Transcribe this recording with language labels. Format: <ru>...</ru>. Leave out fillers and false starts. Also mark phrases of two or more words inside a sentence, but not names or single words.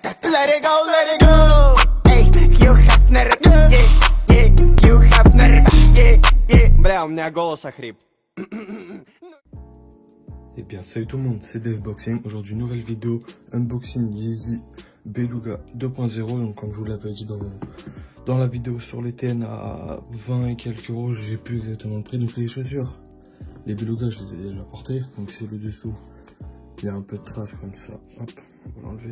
<en>let it go, let it go.</en> <ru>Эй, Хью Хафнер, Хью Хафнер, Бля, у меня голос охрип.</ru> <fr>Eh bien salut tout le monde, c'est DevBoxing. Aujourd'hui nouvelle vidéo, unboxing Yeezy Beluga 2.0. Donc comme je vous l'avais dit dans la vidéo sur les TN à 20 et quelques euros, j'ai plus exactement le prix. Donc les chaussures, les Beluga je les ai déjà portées. Donc c'est le dessous, il y a un peu de traces comme ça, hop, on va l'enlever.</fr>